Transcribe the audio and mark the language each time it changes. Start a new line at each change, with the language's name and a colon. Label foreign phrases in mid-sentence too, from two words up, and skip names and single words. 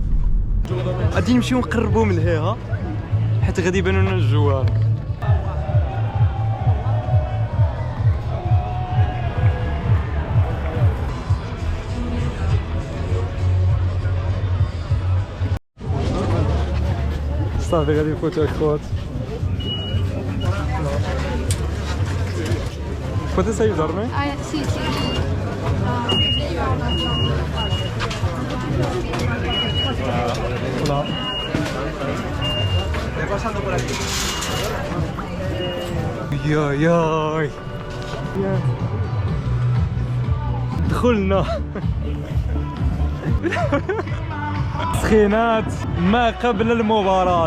Arabic: غادي نمشيو نقربوا من لهيها حيت غادي يبانوا لنا الجوار. صافي غادي نفوتو الخوت.
Spanish: ¿Puedes ayudarme? Ah, sí, sí. Hola.
Arabic: ياي دخلنا سخينات ما قبل المباراة.